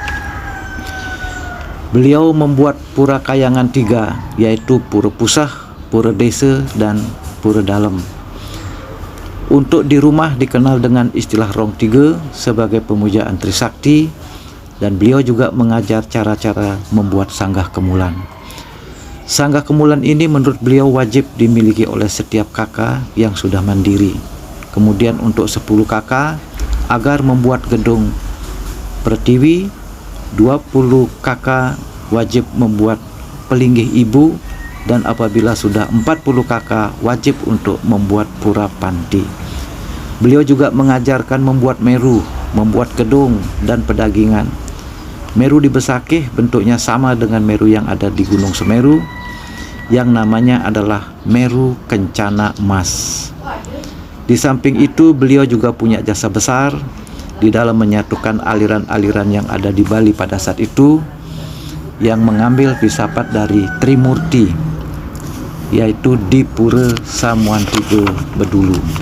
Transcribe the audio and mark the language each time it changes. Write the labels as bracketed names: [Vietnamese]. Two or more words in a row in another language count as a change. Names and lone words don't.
[Indonesian] Beliau membuat pura kayangan 3, yaitu Pura Pusah, Pura Desa, dan Pura Dalem. Untuk di rumah dikenal dengan istilah Rong Tiga sebagai pemujaan Trisakti, dan beliau juga mengajar cara-cara membuat sanggah kemulan. Sanggah kemulan ini menurut beliau wajib dimiliki oleh setiap kakak yang sudah mandiri. Kemudian untuk 10 kakak agar membuat gedung pertiwi, 20 kakak wajib membuat pelinggih ibu, dan apabila sudah 40 kakak wajib untuk membuat pura panti. Beliau juga mengajarkan membuat meru, membuat gedung, dan pedagingan. Meru di Besakih bentuknya sama dengan meru yang ada di Gunung Semeru, yang namanya adalah Meru Kencana Mas. Di samping itu beliau juga punya jasa besar di dalam menyatukan aliran-aliran yang ada di Bali pada saat itu, yang mengambil filsafat dari Trimurti, yaitu di Pura Samuan Tiga Bedulu.